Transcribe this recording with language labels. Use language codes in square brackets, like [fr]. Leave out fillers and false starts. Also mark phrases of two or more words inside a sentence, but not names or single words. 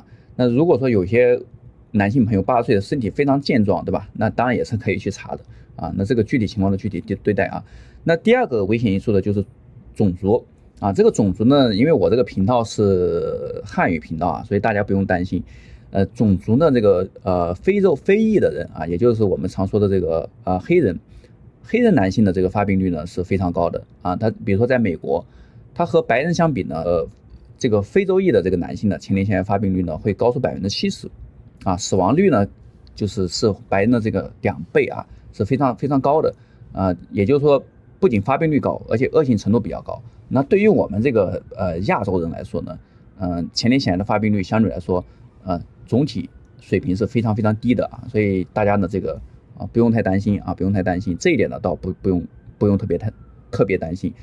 [zh] 那如果說有些男性朋友80歲的身體非常健壯，對吧？那當然也是可以去查的啊。那這個具體情況的具體對待啊。那第二個危險因素呢，就是種族啊。這個種族呢，因為我這個頻道是漢語頻道啊，所以大家不用擔心。種族呢，這個非裔的人啊，也就是我們常說的這個黑人男性的這個發病率呢是非常高的啊。他比如說在美國，他和白人相比呢，這個非洲裔的這個男性的前列腺癌發病率呢會高出70%啊，死亡率呢是白人的這個2倍啊，是非常非常高的啊。也就是說，不僅發病率高，而且惡性程度比較高。那對於我們這個亞洲人來說呢，前列腺癌的發病率相對來說總體水平是非常非常低的啊。所以大家呢這個不用太擔心啊，不用太擔心這一點呢，倒不用特別擔心。